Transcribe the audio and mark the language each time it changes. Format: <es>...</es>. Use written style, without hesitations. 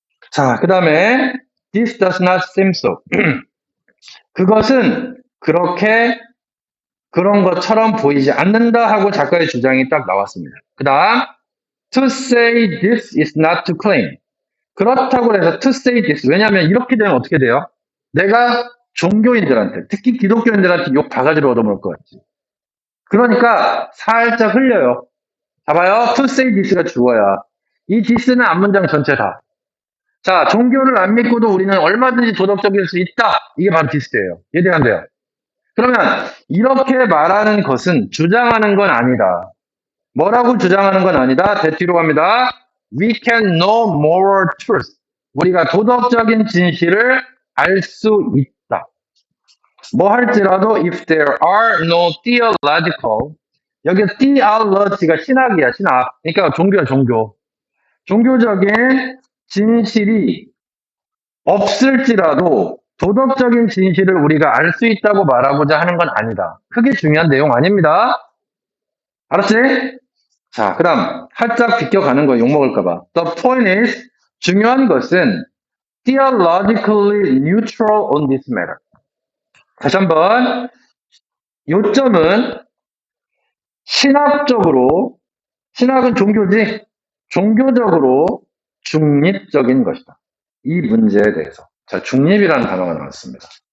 <ko>자, 그 다음에</ko> <en>this does not seem so.</en> <ko>그것은 그렇게 그런 것처럼 보이지 않는다 하고 작가의 주장이 딱 나왔습니다.</ko> <en>그 다음 to say this is not to claim.</en> <ko>그렇다고 해서</ko> <en>to say this.</en> <ko>왜냐하면 이렇게 되면 어떻게 돼요? 내가 종교인들한테, 특히 기독교인들한테 욕 바가지로 얻어먹을 것 같지. 그러니까 살짝 흘려요. 봐봐요.</ko> <en>to say this가 주어야.</en> <ko>이 this는 앞문장 전체 다. 자, 종교를 안 믿고도 우리는 얼마든지 도덕적일 수 있다. 이게 바로 this예요. 이해돼요, 안 돼요? 그러면 이렇게 말하는 것은 주장하는 건 아니다. 뭐라고 주장하는 건 아니다. 뒤로 갑니다.</ko> <en>We can know moral truth.</en> <ko>우리가 도덕적인 진실을 알 수 있다. 뭐 할지라도</ko> <en>if there are no theological</en> <ko>여기</ko> <en>theology가</en> <ko>신학이야, 신학. 그러니까 종교야, 종교. 종교적인 진실이 없을지라도 도덕적인 진실을 우리가 알 수 있다고 말하고자 하는 건 아니다. 크게 중요한 내용 아닙니다. 알았지? 자, 그다음 살짝 비껴가는 거 욕먹을까봐.</ko> <en>The point is</en> <ko>중요한 것은</ko> <en>theologically neutral on this matter.</en> <ko>다시 한번 요점은 신학적으로 신학은 종교지 종교적으로 중립적인 것이다. 이 문제에 대해서. 자, 중립이라는 단어가 나왔습니다.</ko>